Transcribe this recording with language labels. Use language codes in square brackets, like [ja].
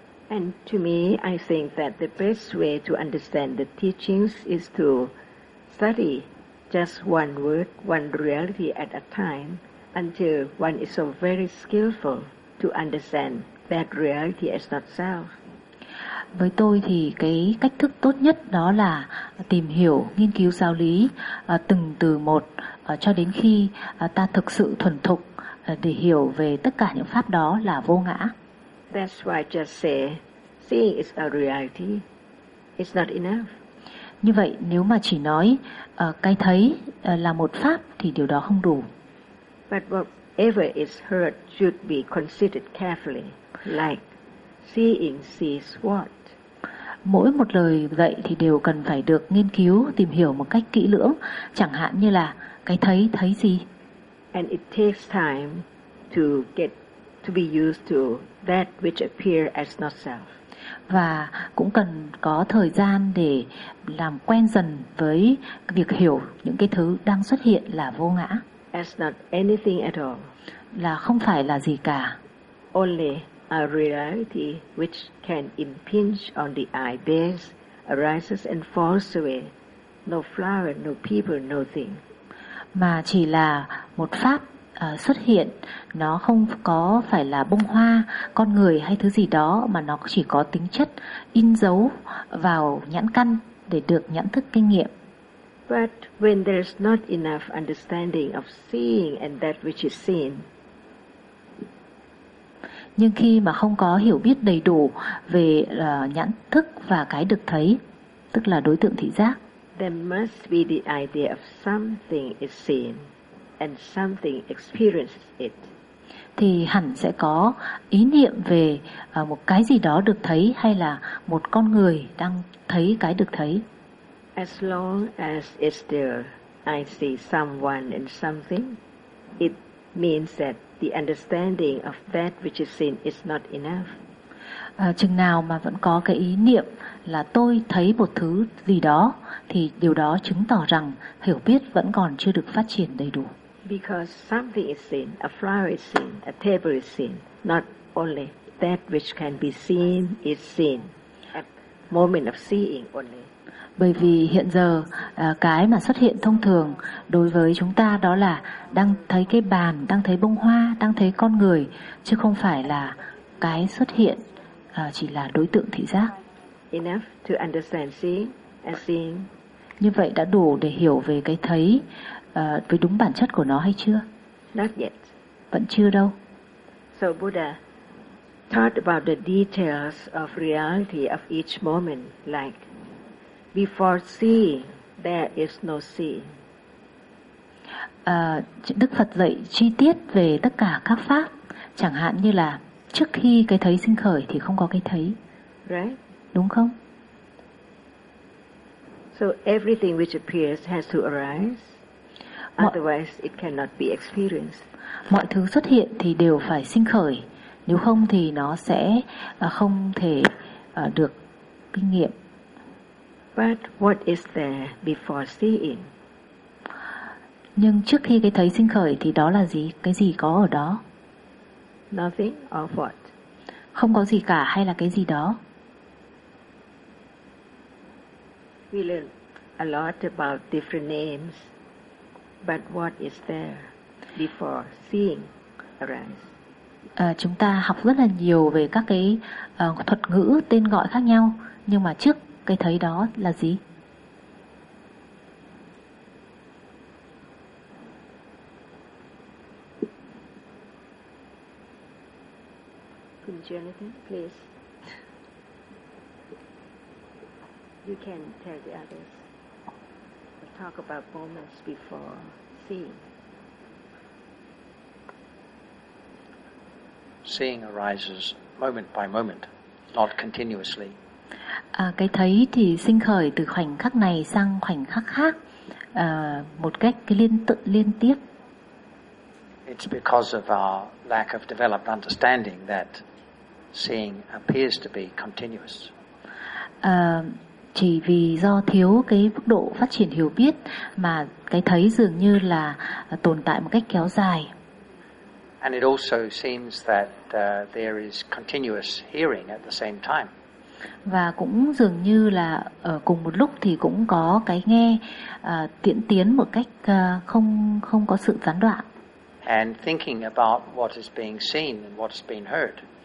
[en] And to me, I think that the best way to understand the teachings is to study just one word, one reality at a time until one is so very skillful to understand that reality as not self. [vi] Với tôi thì cái cách thức tốt nhất đó là tìm hiểu, nghiên cứu giáo lý từng từ một cho đến khi ta thực sự thuần thục để hiểu về tất cả những pháp đó là vô ngã. [en] That's why I just say seeing is a reality. It's not enough. [vi] Như vậy nếu mà chỉ nói cái thấy là một pháp thì điều đó không đủ. [en] But whatever is heard should be considered carefully, like seeing sees what. [vi] Mỗi một lời dạy thì đều cần phải được nghiên cứu, tìm hiểu một cách kỹ lưỡng, chẳng hạn như là cái thấy thấy gì. [en] And it takes time to get to be used to that which appears as not self. [vi] Và cũng cần có thời gian để làm quen dần với việc hiểu những cái thứ đang xuất hiện là vô ngã. [en] As not anything at all. [vi] Là không phải là gì cả. [en] Only a reality which can impinge on the eye bears, arises and falls away. No flower, no people, no thing. [vi] Mà chỉ là một pháp xuất hiện, nó không có phải là bông hoa, con người hay thứ gì đó, mà nó chỉ có tính chất in dấu vào nhãn căn để được nhãn thức kinh nghiệm. [en] But when there's not enough understanding of seeing and that which is seen, [vi] nhưng khi mà không có hiểu biết đầy đủ về nhãn thức và cái được thấy, tức là đối tượng thị giác, [en] there must be the idea of something is seen and something experiences it. [vi] Thì hẳn sẽ có ý niệm về một cái gì đó được thấy hay là một con người đang thấy cái được thấy. [en] As long as it's still I see someone and something, it means that the understanding of that which is seen is not enough. [vi] Chừng nào mà vẫn có cái ý niệm là tôi thấy một thứ gì đó thì điều đó chứng tỏ rằng hiểu biết vẫn còn chưa được phát triển đầy đủ. [en] Because something is seen, a flower is seen, a table is seen, not only that which can be seen is seen at moment of seeing only. [vi] Bởi vì hiện giờ cái mà xuất hiện thông thường đối với chúng ta đó là đang thấy cái bàn, đang thấy bông hoa, đang thấy con người, chứ không phải là cái xuất hiện chỉ là đối tượng thị giác. [en] Enough to understand seeing and seeing. [vi] Như vậy đã đủ để hiểu về cái thấy với đúng bản chất của nó hay chưa? [en] Not yet. [vi] Vẫn chưa đâu. [en] So Buddha taught about the details of reality of each moment, like before seeing, there is no seeing. [vi] Đức Phật dạy chi tiết về tất cả các pháp, chẳng hạn như là trước khi cái thấy sinh khởi thì không có cái thấy. [en] Right. [vi] Đúng không? [en] So everything which appears has to arise, otherwise it cannot be experienced. [vi] Mọi thứ xuất hiện thì đều phải sinh khởi, nếu không thì nó sẽ không thể được kinh nghiệm. [en] But what is there before seeing? [vi] Nhưng trước khi cái thấy sinh khởi thì đó là gì? Cái gì có ở đó? [en] Nothing or what? [vi] Không có gì cả hay là cái gì đó? [en] We learn a lot about different names But what is there before seeing arise? [vi] Chúng ta học rất là nhiều về các cái thuật ngữ tên gọi khác nhau, nhưng mà trước cái thấy đó là gì? [en] Please. You can tell the others. We'll talk about moments before seeing. Seeing arises moment by moment, not continuously. [vi] Cái thấy thì sinh khởi từ khoảnh khắc này sang khoảnh khắc khác, một cách cái liên tiếp. [en] It's because of our lack of developed understanding that seeing appears to be continuous. [vi] Chỉ vì do thiếu cái mức độ phát triển hiểu biết mà cái thấy dường như là tồn tại một cách kéo dài. [en] And it also seems that there is continuous hearing at the same time. [vi] Và cũng dường như là ở cùng một lúc thì cũng có cái nghe tiễn tiến một cách không có sự gián đoạn. [en] And thinking about what is being seen and what is being heard.